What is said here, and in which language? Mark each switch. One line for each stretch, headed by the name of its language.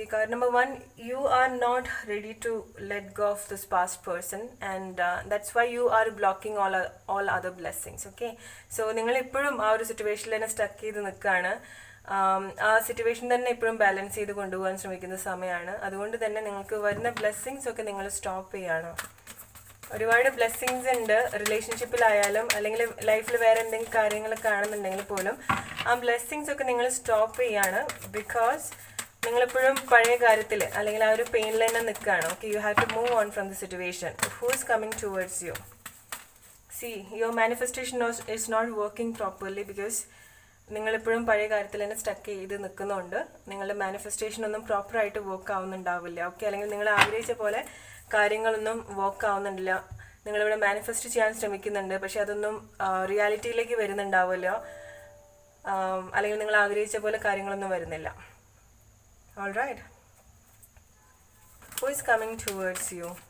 English: Okay, card number 1, you are not ready to let go of this past person, and that's why you are blocking all other blessings.
Malayalam: Okay, so നിങ്ങൾ ഇപ്പോഴും ആ ഒരു സിറ്റുവേഷനിൽ തന്നെ stuck ചെയ്ത് നിൽക്കുകയാണ്. ആ സിറ്റുവേഷൻ തന്നെ ഇപ്പോഴും ബാലൻസ് ചെയ്ത് കൊണ്ടുപോകാൻ ശ്രമിക്കുന്ന സമയമാണ്. അതുകൊണ്ട് തന്നെ നിങ്ങൾക്ക് വരുന്ന ബ്ലെസ്സിങ്സ് ഒക്കെ നിങ്ങൾ സ്റ്റോപ്പ് ചെയ്യാണ്. ഒരുപാട് ബ്ലെസ്സിങ്സ് ഉണ്ട് റിലേഷൻഷിപ്പിലായാലും അല്ലെങ്കിൽ ലൈഫിൽ വേറെ എന്തെങ്കിലും കാര്യങ്ങളൊക്കെ ആണെന്നുണ്ടെങ്കിൽ പോലും ആ ബ്ലെസ്സിങ്സ് ഒക്കെ നിങ്ങൾ സ്റ്റോപ്പ് ചെയ്യാണ്. ബിക്കോസ് നിങ്ങളെപ്പോഴും പഴയ കാര്യത്തിൽ അല്ലെങ്കിൽ ആ ഒരു പെയിനിൽ തന്നെ നിൽക്കുകയാണ്.
English: Okay, you have to move on from the situation. Who is coming towards you? See your manifestation is not working properly because
Malayalam: നിങ്ങളിപ്പോഴും പഴയ കാര്യത്തിൽ തന്നെ സ്റ്റക്ക് ചെയ്ത് നിൽക്കുന്നുണ്ട്. നിങ്ങളുടെ മാനിഫെസ്റ്റേഷൻ ഒന്നും പ്രോപ്പറായിട്ട് വർക്ക് ആവുന്നുണ്ടാവില്ല. ഓക്കെ, അല്ലെങ്കിൽ നിങ്ങൾ ആഗ്രഹിച്ച പോലെ കാര്യങ്ങളൊന്നും വർക്ക് ആവുന്നുണ്ടില്ല. നിങ്ങളിവിടെ മാനിഫെസ്റ്റ് ചെയ്യാൻ ശ്രമിക്കുന്നുണ്ട്, പക്ഷെ അതൊന്നും റിയാലിറ്റിയിലേക്ക് വരുന്നുണ്ടാവില്ല. അല്ലെങ്കിൽ നിങ്ങൾ ആഗ്രഹിച്ച പോലെ കാര്യങ്ങളൊന്നും വരുന്നില്ല.
English: Alright, who is coming towards you?